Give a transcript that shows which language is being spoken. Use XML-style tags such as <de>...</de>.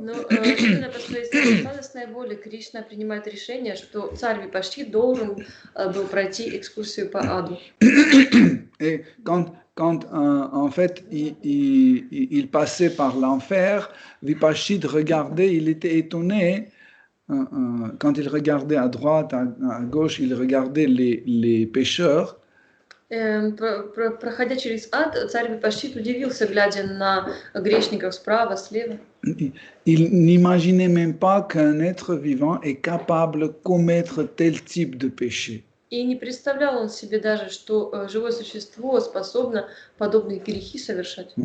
<ru>но именно по своей сладостной воле Кришна принимает решение, что царь Випашчит должен был пройти экскурсию по аду.</ru> <fr>Et quand en fait il passait par l'enfer, Vipashchit regardait, il était étonné. Quand il regardait à droite, à gauche, il regardait les pécheurs.</fr> <ru>Проходя через ад, царь Випашчит удивился, глядя на грешников справа, слева.</ru> <fr>Il n'imaginait même pas qu'un être vivant est capable de commettre tel type de péché.</fr> <ru>И не представлял он себе даже, что живое существо способно подобные грехи совершать.</ru>